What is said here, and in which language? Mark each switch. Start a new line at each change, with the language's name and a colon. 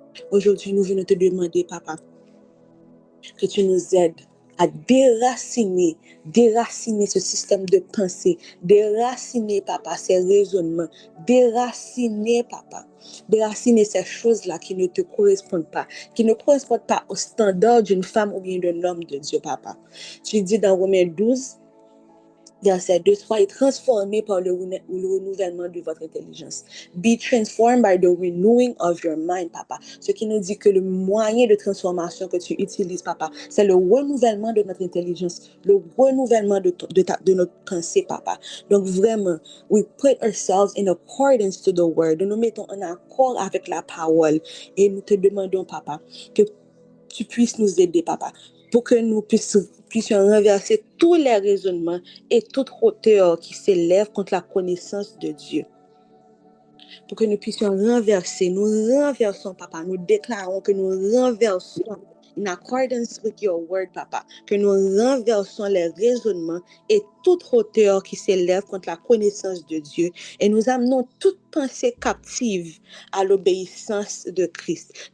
French: Aujourd'hui, nous venons te demander, papa, que tu nous aides à déraciner ce système de pensée, déraciner, papa, ces raisonnements, déraciner, papa, déraciner ces choses-là qui ne te correspondent pas, qui ne correspondent pas au standard d'une femme ou bien d'un homme de Dieu, papa. Tu dis dans Romains 12, verset 2, soyez transformés par le renouvellement de votre intelligence.
English: Be transformed by the renewing of your mind, papa.
French: Ce qui nous dit que le moyen de transformation que tu utilises, papa, c'est le renouvellement de notre intelligence, le renouvellement de notre pensée, papa. Donc vraiment,
English: we put ourselves in accordance to the word.
French: Nous mettons en accord avec la parole et nous te demandons, papa, que tu puisses nous aider, papa, pour que nous puissions renverser tous les raisonnements et toute hauteur qui s'élève contre la connaissance de Dieu. Pour que nous puissions nous renversons, papa, nous déclarons que nous renversons
English: in accordance with your word,
French: papa, que nous renversons les raisonnements et toute hauteur qui s'élève contre la connaissance de Dieu et nous amenons toute pensée captive à l'obéissance de Christ.